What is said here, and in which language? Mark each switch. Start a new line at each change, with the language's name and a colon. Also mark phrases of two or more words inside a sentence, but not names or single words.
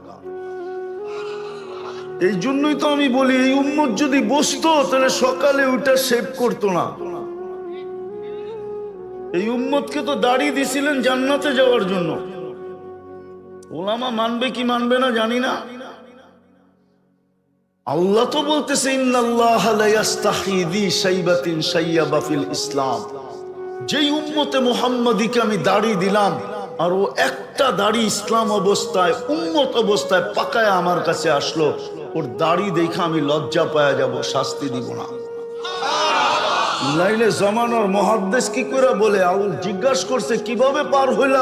Bangla: এই জন্যই তো আমি বলি, এই উম্মত যদি বসতো তাহলে সকালে ওইটা সেভ করতো না। এই উম্মতকে তো দাড়ি দিছিলেন জান্নাতে যাওয়ার জন্য। ওলামা মানবে কি মানবে না জানি না। আল্লাহ তো বলতেছে,
Arabic: إن الله لا يستحيي ذي شيبة شاب في الإسلام.
Bangla: যেই উম্মতে মুহাম্মাদীকে আমি দাড়ি দিলাম, আর ও একটা দাড়ি ইসলাম অবস্থায়, উম্মত অবস্থায় পাকায় আমার কাছে আসলো, ওর দাড়ি দেখে আমি লজ্জা পাওয়া যাব, শাস্তি দিব না। লাইলে জামানার মুহাদ্দিস কি করে বলে, জিজ্ঞাসা করছে কিভাবে পার হইলা?